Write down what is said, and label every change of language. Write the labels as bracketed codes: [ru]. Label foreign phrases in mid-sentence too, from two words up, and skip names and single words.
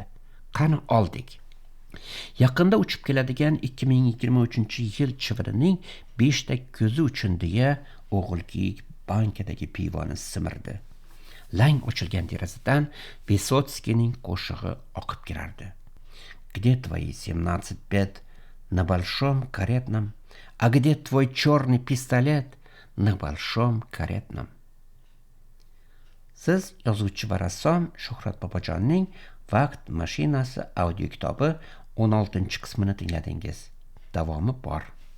[uz] Qani oldik. Yaqinda uchib keladigan 2023-yil chivirining 5 ta ko'zi uchun deya o'g'il kiyik bankadagi pivoni simirdi. Lang ochilgan derazadan Vesotskiyning qo'shig'i oqib kirardi. [ru] Где твои 17 бед на большом каретном? А где твой черный пистолет на большом каретном? [uz] Siz yozuvchi va rassom Shuhrat Bobojonning Vaqt mashinasi audio kitobi 16-qismini tingladingiz. Davomi bor.